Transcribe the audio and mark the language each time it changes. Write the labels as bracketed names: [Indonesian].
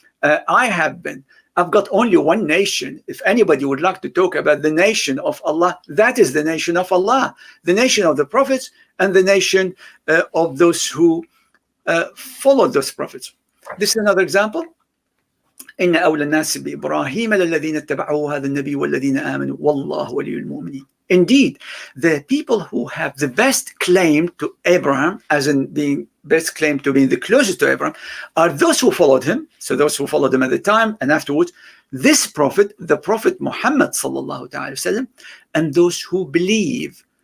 [English] I've got only one nation. If anybody would like to talk about the nation of Allah, that is the nation of Allah, the nation of the prophets and the nation of those who followed those prophets. This is another example. [Arabic] إن أولى الناس بإبراهيم للذين اتبعوه هذا النبي والذين آمنوا والله ولي المؤمنين. [English] Indeed, the people who have the best claim to Abraham, as in being best claim to being the closest to Abraham, are those who followed him. So those who followed him at the time and afterwards, this prophet, the Prophet Muhammad sallallahu alaihi wasallam, and those who believe.